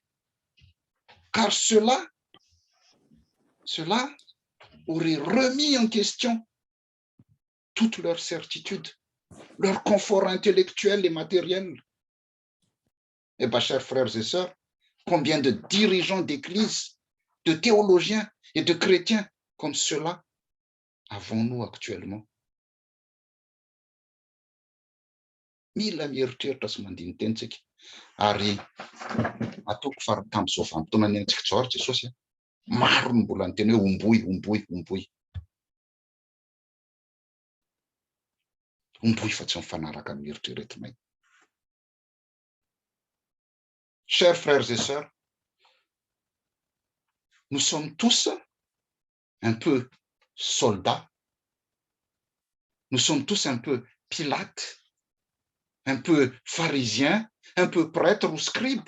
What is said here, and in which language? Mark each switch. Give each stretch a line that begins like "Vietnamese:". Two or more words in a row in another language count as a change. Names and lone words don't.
French: Car cela aurait remis en question toute leur certitude, leur confort intellectuel et matériel. Eh bien, chers frères et sœurs, combien de dirigeants d'église, de théologiens et de chrétiens comme cela avons-nous actuellement?
Malagasy: Mila mieritreritra sy mandini-teny tsika ary ataoko faratamby zao vanim-potoana ny antsika zao ary Jesosy maro ny mbola niteny hoe omboy fa tsy mifanaraka amin'ny eritreretinay.
French: Chers frères et sœurs, nous sommes tous un peu soldats, nous sommes tous un peu Pilate, un peu pharisiens, un peu prêtres ou scribes.